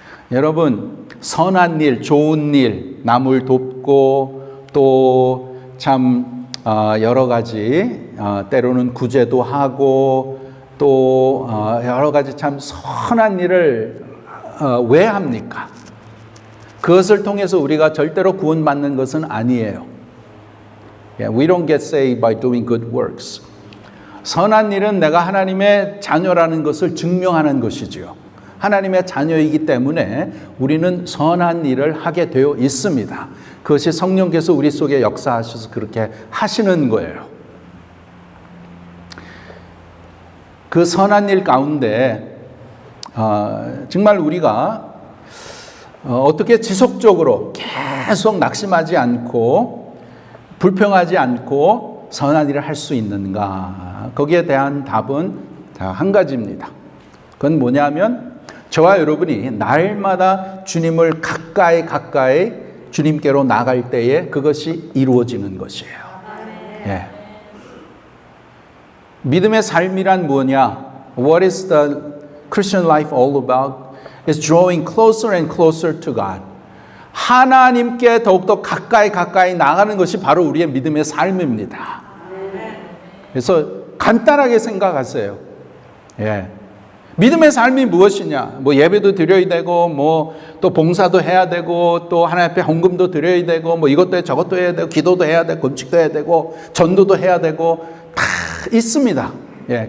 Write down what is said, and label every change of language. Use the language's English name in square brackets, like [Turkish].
[Korean] 여러분, 선한 일, 좋은 일, 남을 돕고 또 참 여러 가지 때로는 구제도 하고 또 여러 가지 참 선한 일을 왜 합니까? 그것을 통해서 우리가 절대로 구원받는 것은 아니에요. [English] We don't get saved by doing good works. [Korean] 선한 일은 내가 하나님의 자녀라는 것을 증명하는 것이지요. 하나님의 자녀이기 때문에 우리는 선한 일을 하게 되어 있습니다. 그것이 성령께서 우리 속에 역사하셔서 그렇게 하시는 거예요. 그 선한 일 가운데 정말 우리가 어떻게 지속적으로 계속 낙심하지 않고 불평하지 않고 선한 일을 할 수 있는가? 거기에 대한 답은 한 가지입니다. 그건 뭐냐면 저와 여러분이 날마다 주님을 가까이 주님께로 나갈 때에 그것이 이루어지는 것이에요. 예. 믿음의 삶이란 뭐냐? [English] What is the Christian life all about? It's drawing closer and closer to God. [Korean] 하나님께 더욱더 가까이 나가는 것이 바로 우리의 믿음의 삶입니다. 그래서 간단하게 생각하세요. 예. 믿음의 삶이 무엇이냐? 뭐 예배도 드려야 되고, 뭐 또 봉사도 해야 되고, 또 하나님 앞에 헌금도 드려야 되고, 뭐 이것도 해, 저것도 해야 되고, 기도도 해야 되고, 금식도 해야 되고, 전도도 해야 되고, 다 있습니다. 예.